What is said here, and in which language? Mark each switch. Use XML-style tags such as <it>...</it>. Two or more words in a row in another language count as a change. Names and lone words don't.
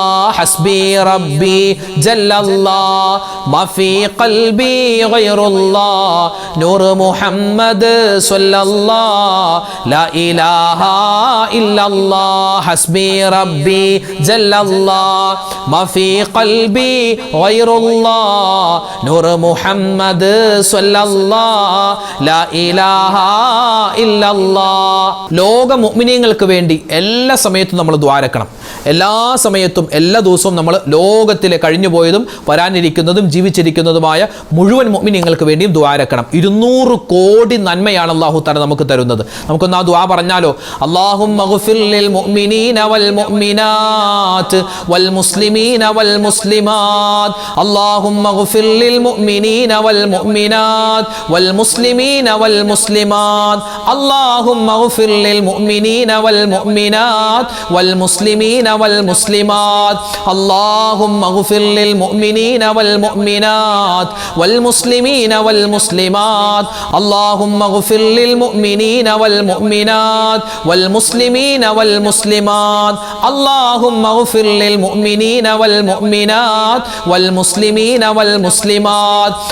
<ar>حسبي ربي جل الله ما في قلبي غير الله نور محمد صلى الله لا إله إلا الله حسبي ربي جل الله ما في قلبي غير الله نور محمد صلى الله لا إله إلا الله</ar> <ml>ലോക മുഅ്മിനീങ്ങൾക്ക് വേണ്ടി എല്ലാ സമയത്തും നമ്മൾ ദ്വാരക്കണം. എല്ലാ സമയത്തും എല്ലാ ദിവസവും നമ്മൾ ലോകത്തിലെ കഴിഞ്ഞുപോയതും വരാനിരിക്കുന്നതും ജീവിച്ചിരിക്കുന്നതുമായ മുഴുവൻ മുഅ്മിനീങ്ങൾക്ക് വേണ്ടിയും ദ്വാരക്കണം. 200 കോടി നന്മയാണ് അല്ലാഹു തആല നമുക്ക് തരുന്നത്. നമുക്കൊന്ന് ആ ദുആ പറഞ്ഞാലോ?</ml> <ar>اللهم اغفر للمؤمنين والمؤمنات والمسلمين والمسلمات اللهم اغفر للمؤمنين والمؤمنات والمسلمين والمسلمات اللهم اغفر للمؤمنين والمؤمنات والمسلمين والمسلمات اللهم اغفر للمؤمنين والمؤمنات والمسلمين والمسلمات اللهم اغفر للمؤمنين والمؤمنات والمسلمين والمسلمات اللهم اغفر للمؤمنين والمؤمنات والمسلمين والمسلمات</ar>